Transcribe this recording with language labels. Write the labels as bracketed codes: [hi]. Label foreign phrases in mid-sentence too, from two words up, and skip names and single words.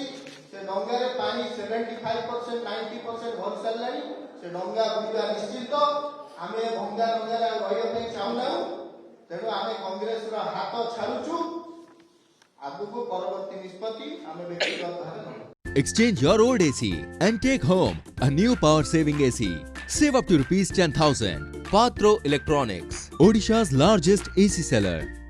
[or] ସେ ଡଙ୍ଗାରେ ପାଣି 75% 90% ଭରି ସାରିଲାଣି। ସେ ଡଙ୍ଗା ବୁଡ଼ିବା ନିଶ୍ଚିତ। ଆମେ ଭଙ୍ଗା ଡଙ୍ଗାରେ ଆଉ ରହିବା ପାଇଁ ଚାହୁଁନାହୁଁ। ତେଣୁ ଆମେ କଂଗ୍ରେସର ହାତ ଛାଡୁଛୁ। ଆଗକୁ ପରବର୍ତ୍ତୀ ନିଷ୍ପତ୍ତି ଆମେ ବ୍ୟକ୍ତିଗତ ଭାବେ ନେବୁ। [en] Exchange your old AC and take home a new power saving AC. Save up to ₹10,000. Patro Electronics, Odisha's largest AC seller.